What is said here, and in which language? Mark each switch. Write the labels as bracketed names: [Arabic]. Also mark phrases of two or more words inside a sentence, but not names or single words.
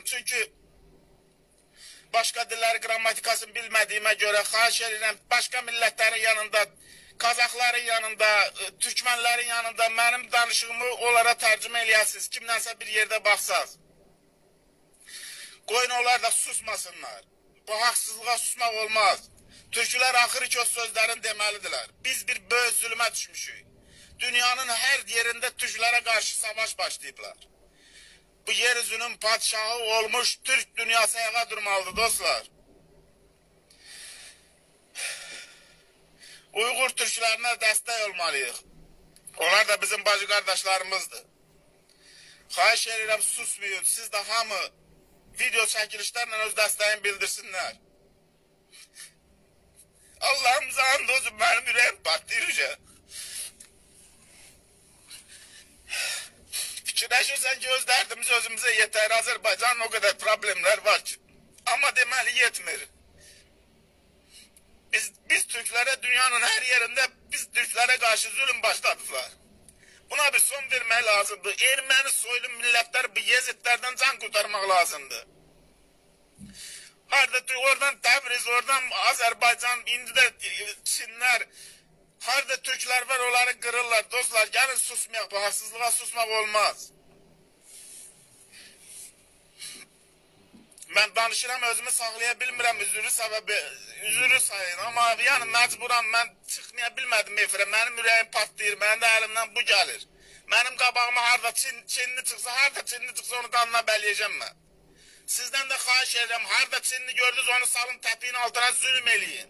[Azerbaijani] Çünkü başka dilləri qrammatikasını bilmədiyimə görə xahiş edirəm, başka millətlərin yanında, Kazakların yanında, Türkmenlerin yanında mənim danışığımı onlara tərcümə eləyəsiniz. Kimdənsə bir yerde baxsaz. Qoyun onlar da susmasınlar. Bu haqsızlığa susmaq olmaz. Türklər axırı ki o sözlərin deməlidirlər. Biz bir böyük zulümə düşmüşük. [Turkish] Dünyanın her yerinde Türklere karşı savaş başlayıblar. [Azerbaijani] Bu yeryüzünün padişahı olmuş Türk dünyası ayağa durmalıdır dostlar. Uygur Türklerine dəstək olmalıyıq. Onlar da bizim bacı kardeşlerimizdir. Xahiş edirəm, susmayın. Siz de hamı video çəkilişlərlə öz dəstəyini bildirsinlər. Allah'ımıza and olsun, mənim ürəyim partlayır. Fikirləşirsən ki, öz dərdimiz özümüze yeter. [Turkish] Azerbaycan'ın o kadar problemler var ki. [Azerbaijani] Ama deməli yetmir. [Turkish] Biz Türklere dünyanın her yerinde biz Türklere karşı zulüm başladılar. [Azerbaijani] Buna bir son vermək lazımdı. Erməni soylu milletler bu Yezidlerden can kurtarmak lazımdı. Oradan Təbriz, oradan Azerbaycan, indi de Çinler, harda Türkler var onları kırırlar. Dostlar gelin susmayaq, bu haksızlığa susmak olmaz. Ben danışıram, özümü saxlaya bilmirəm, üzürü sayın. Ama yani mecburam, mən çıxmaya bilmədim efirə. Mənim ürəyim patlayır, mənim də əlimdən bu gəlir. Mənim qabağıma harda Çinli çıxsa onu qanına bələyəcəm mən. Sizdən də xahiş edirəm, harda Çinli gördünüz onu salın təpiyin altına zülüm eləyin.